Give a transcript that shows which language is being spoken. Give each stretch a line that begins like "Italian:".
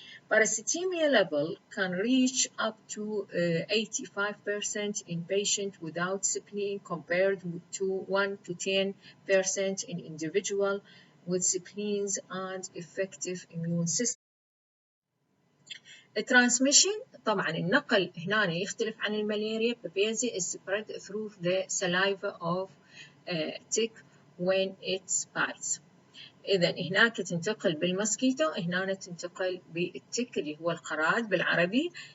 English: Parasitemia level can reach up to 85% in patients without spleen compared to 1 to 10% in individuals with spleens and effective immune system.
Arabic: الترانسميشن طبعا النقل هنا يختلف عن الملاريا.
English: Babesia is spread through the saliva of tick when it bites.
Arabic: إذا هناك تنتقل بالمسكيتو، هنا تنتقل بالتك اللي هو القراد بالعربي.